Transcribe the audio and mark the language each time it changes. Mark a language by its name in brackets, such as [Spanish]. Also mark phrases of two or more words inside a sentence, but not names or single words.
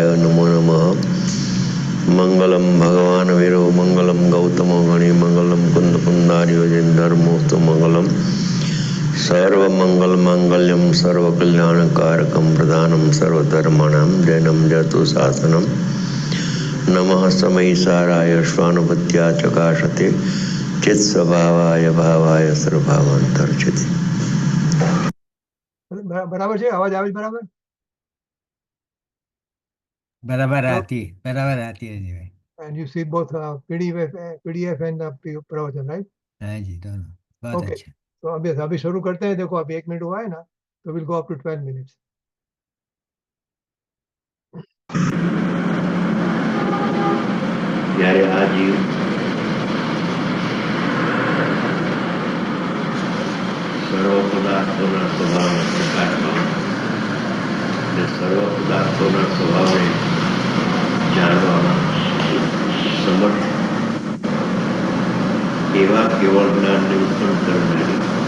[Sanskrit] नमो नमः मंगलम भगवान वीरो मंगलम गौतमो गणि मंगलम कुंद कुंदार्यो धर्मोस्तु मंगलम सर्व मंगल मांगल्यम सर्व कल्याण कारकम प्रधानम सर्वधर्माणां जैनम जतु शासनम नमः समय साराय श्वानुपत्या चकाशते चित स्वभावाय भावाय सर्वभावांतर्चते. [Gujarati] બરાબર છે? અવાજ આવે છે બરાબર? બરાબર આતી અજયભાઈ. [English] And you see both PDF and प्रवचन, right? [Hindi] हाँ जी, दोनों बहुत [English] Okay. [Hindi] अच्छा. तो अभी शुरू करते हैं. देखो अभी 1 मिनट हुआ है ना, तो [English] will go up to 12 minutes. [Gujarati] ત્યારે આ જીવ સર્વ પદાર્થોના સ્વભાવને પ્રકાશમાં અને સર્વ પદાર્થોના સ્વભાવને જાણવામાં સમર્થ એવા કેવળ જ્ઞાનને ઉત્પન્ન કરનારી,